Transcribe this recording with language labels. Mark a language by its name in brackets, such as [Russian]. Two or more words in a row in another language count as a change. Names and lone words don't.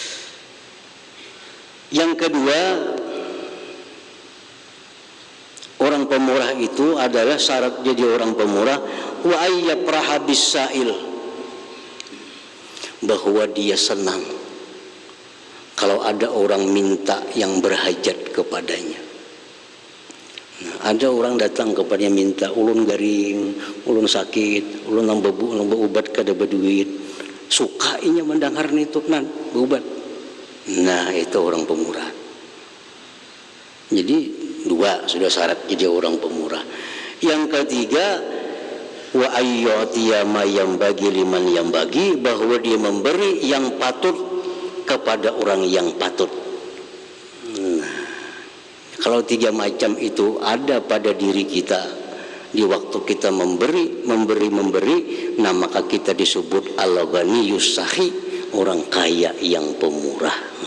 [Indonesian] Yang kedua, orang orang pemurah itu adalah syarat jadi orang pemurah [Arabic] wa ayyapraha bisail, [Indonesian] bahwa dia senang kalau ada orang minta yang berhajat kepadanya. [Banjar] Nah, ada orang datang kepadanya minta ulun garing, ulun sakit, ulun nambah ubat kada berduit. Sukainya mendengar itu nan berubat. [Indonesian] Nah, itu orang pemurah. Jadi dua sudah syarat jadi orang pemurah. Yang ketiga [Arabic] wa ayyatiya ma yambagi liman yambagi, [Indonesian] bahwa dia memberi yang patut kepada orang yang patut. Nah, kalau tiga macam itu ada pada diri kita di waktu kita memberi, nah maka kita disebut [Arabic] al-ghaniyus sahi, [Indonesian] orang kaya yang pemurah.